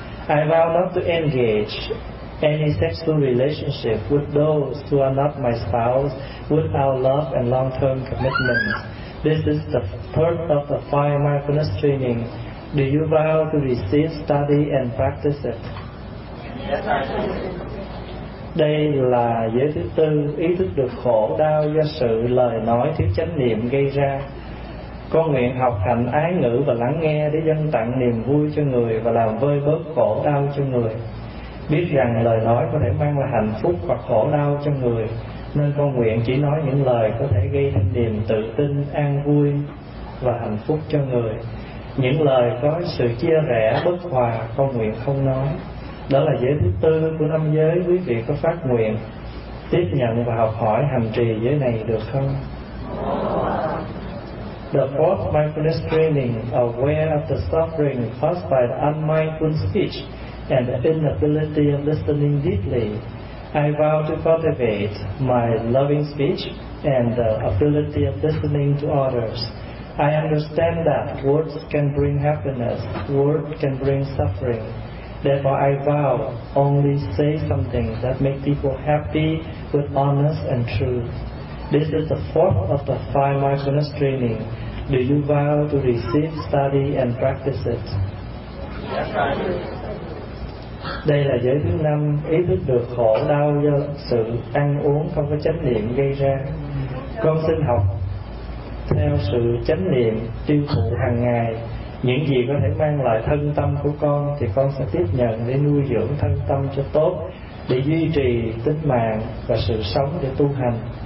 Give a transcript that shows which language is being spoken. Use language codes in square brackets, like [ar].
[en] I vow not to engage any sexual relationship with those who are not my spouse without love and long-term commitment. This is the third of the five mindfulness training. Do you vow to receive, study and practice it? [vi] Đây là giới thứ tư, ý thức được khổ đau do sự lời nói thiếu chánh niệm gây ra. Con nguyện học hành ái ngữ và lắng nghe để dâng tặng niềm vui cho người và làm vơi bớt khổ đau cho người. Biết rằng lời nói có thể mang lại hạnh phúc hoặc khổ đau cho người, nên con nguyện chỉ nói những lời có thể gây thêm niềm tự tin, an vui và hạnh phúc cho người. Những lời có sự chia rẽ, bất hòa, con nguyện không nói. Đó là giới thứ tư của năm giới, quý vị có phát nguyện tiếp nhận và học hỏi hành trì giới này được không? [en] The fourth mindfulness training, aware of the suffering caused by the unmindful speech and the inability of listening deeply, I vow to cultivate my loving speech and the ability of listening to others. I understand that words can bring happiness, words can bring suffering. Therefore, I vow only say something that makes people happy with honest and truth. This is the fourth of the five mindfulness training. Do you vow to receive, study and practice it? Yes, I do. [vi] Đây là giới thứ năm, ý thức được khổ đau do sự ăn uống không có chánh niệm gây ra. Con xin học theo sự chánh niệm tiêu thụ hàng ngày. Những gì có thể mang lại thân tâm của con thì con sẽ tiếp nhận để nuôi dưỡng thân tâm cho tốt, để duy trì tính mạng và sự sống để tu hành.